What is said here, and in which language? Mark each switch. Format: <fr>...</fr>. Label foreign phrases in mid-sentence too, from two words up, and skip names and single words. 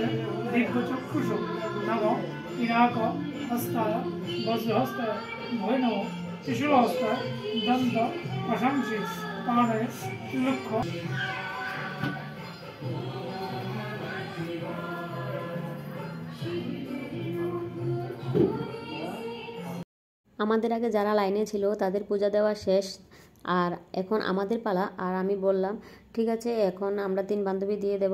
<sa>दीर्घचक्षुषु नमो पिनाक हस्ताय वज्रहस्ताय भय नमो त्रिशूलहस्ताय दंत प्रशंसी पाणे लक्ष्य।</sa> <bn>আমাদের আগে যারা লাইনে ছিল তাদের পূজা দেওয়া শেষ। আর এখন আমাদের পালা। আর আমি বললাম ঠিক আছে এখন আমরা 3 বান্ধবী দিয়ে দেবো।</bn>